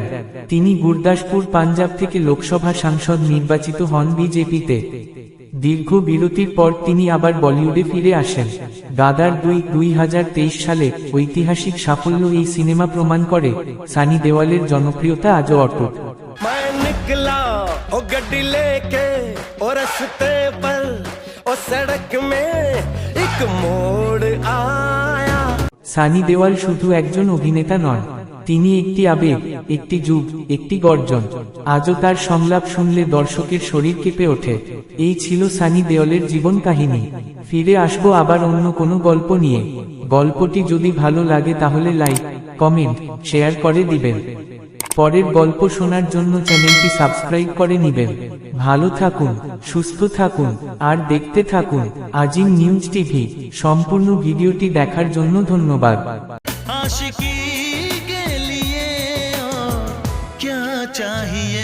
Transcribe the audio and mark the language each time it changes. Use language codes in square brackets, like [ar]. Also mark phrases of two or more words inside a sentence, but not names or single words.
[bn] তিনি গুরদাসপুর পাঞ্জাব থেকে লোকসভা সাংসদ নির্বাচিত হন বিজেপিতে। দীর্ঘ বিরতির পর তিনি আবার বলিউডে ফিরে আসেন। গাদার 2023 সালে ঐতিহাসিক সাফল্য এই সিনেমা প্রমাণ করে সানি দেওয়ালের জনপ্রিয়তা আজও অটুট। [hi] मैं निकला ओ गड्डी लेके ओ रस्ते पर ओ सड़क में एक मोड़ आया। [bn] সানি দেওয়াল শুধু একজন অভিনেতা নন, তিনি একটি আবেগ, একটি যুগ, একটি গর্জন। আজও তার সংলাপ শুনলে দর্শকের শরীর কেঁপে ওঠে। এই ছিল সানি দেওয়ালের জীবন কাহিনী। ফিরে আসবো আবার অন্য কোনো গল্প নিয়ে। গল্পটি যদি ভালো লাগে তাহলে লাইক, কমেন্ট, শেয়ার করে দিবেন। পরের গল্প শোনার জন্য চ্যানেলটি সাবস্ক্রাইব করে নিবেন। ভালো থাকুন, সুস্থ থাকুন, আর দেখতে থাকুন আজিম নিউজ টিভি। সম্পূর্ণ ভিডিওটি দেখার জন্য ধন্যবাদ। [hi] आशिकी के लिए क्या चाहिए।